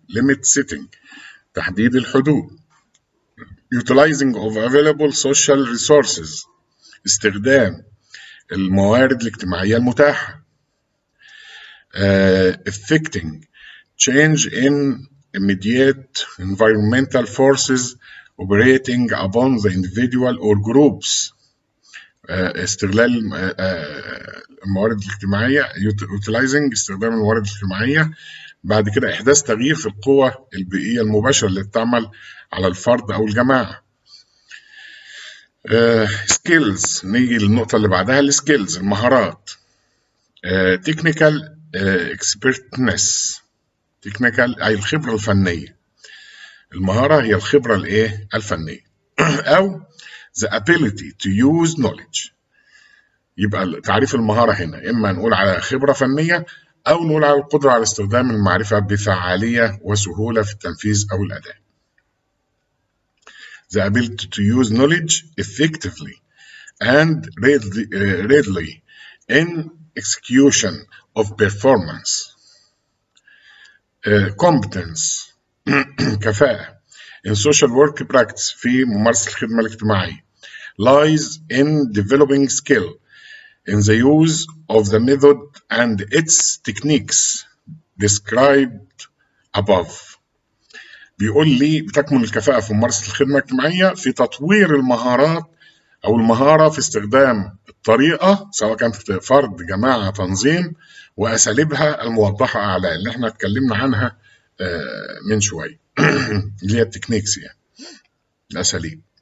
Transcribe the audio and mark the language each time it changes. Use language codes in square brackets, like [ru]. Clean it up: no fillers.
[en] limit setting، [ar] تحديد الحدود. [en] utilizing of available social resources، [ar] استخدام الموارد الاجتماعية المتاحة. [en] affecting change in immediate environmental forces operating upon the individual or groups، [ar] استغلال الموارد الاجتماعية. utilizing، استخدام الموارد الاجتماعية. بعد كده إحداث تغيير في القوى البيئية المباشرة اللي بتعمل على الفرد أو الجماعة. skills، نيجي للنقطة اللي بعدها، السكيلز، المهارات. [en] technical expertness، [ar] technical أي الخبرة الفنية. المهارة هي الخبرة الفنية. [en] أو the ability to use knowledge. [ar] يبقى تعريف المهارة هنا إما نقول على خبرة فنية أو نقول على القدرة على استخدام المعرفة بفعالية وسهولة في التنفيذ أو الأداء. [en] The ability to use knowledge effectively and readily in execution of performance. Competence، كفاءة in social work practice، [ar] في ممارسة الخدمة الاجتماعية. [en] lies in developing skill in the use of the method and its techniques described above. [ar] بيقول لي بتكمن الكفاءة في ممارسة الخدمة الاجتماعية في تطوير المهارات أو المهارة في استخدام الطريقة، سواء كانت فرد، جماعة، تنظيم، وأساليبها الموضحة أعلى اللي احنا اتكلمنا عنها من شوية اللي هي التكنيكس، يعني الأساليب.